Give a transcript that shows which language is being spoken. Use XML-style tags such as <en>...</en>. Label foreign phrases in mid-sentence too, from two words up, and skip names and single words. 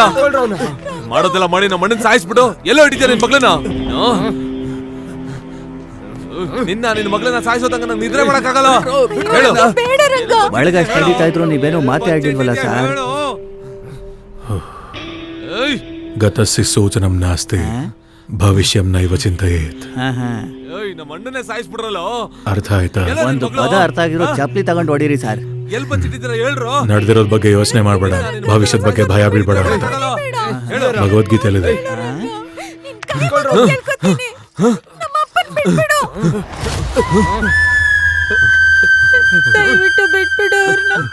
<kn>ಮಾಡೋದೆಲ್ಲ ಮಾಡಿ ನಮ್ಮ ಅಣ್ಣನ ಸಾಯಿಸ್ಬಿಟ್ಟು ಎಲ್ಲೋ ಇಟ್ಟಿದ್ಯಾ ನಿನ್ ಮಗಳನ್ನ? ನಿನ್ನ ಮಗಳನ್ನ ಸಾಯಿಸೋದಂಗ ನಂಗೆ ನಿದ್ರೆ ಮಾಡಕ್ಕಾಗಲ್ಲ. ಹೇಳು. ಬಳಗಷ್ಟು ನಡೀತಾ ಇದ್ರು ನೀವೇನೋ ಮಾತಾಡಿಲ್ವಲ್ಲ ಸರ್?</kn> <sa>ಗತಸ್ಸಿ ಸೂಚನಂ ನಾಸ್ತಿ ಭವಿಷ್ಯಂ ನೈವ ಚಿಂತಯೇತ್.</sa> <kn>ನಮ್ಮ ಅಣ್ಣನೇ ಸಾಯಿಸ್ಬಿಡ್ರಲ್ಲ. ಅರ್ಥ ಆಯ್ತಾ? ಒಂದು ಪದ ಅರ್ಥ ಆಗಿರೋ ಚಪ್ಲಿ ತಗೊಂಡು ಹೊಡೀರಿ ಸರ್. ಎಲ್ ಬಚ್ಚಿಟ್ಟಿದ್ದೀರಾ ಹೇಳ್ರು? ನಡೆದಿರೋದ್ ಬಗ್ಗೆ ಯೋಚನೆ ಮಾಡಬೇಡ, ಭವಿಷ್ಯದ ಬಗ್ಗೆ ಭಯ ಬೀಳ್ಬೇಡ ಅಂತ ಭಗವದ್ಗೀತೆಯಲ್ಲಿದೆ. ದಯವಿಟ್ಟು ಬಿಟ್ಬಿಡು ಅವ್ರನ್ನ.</kn>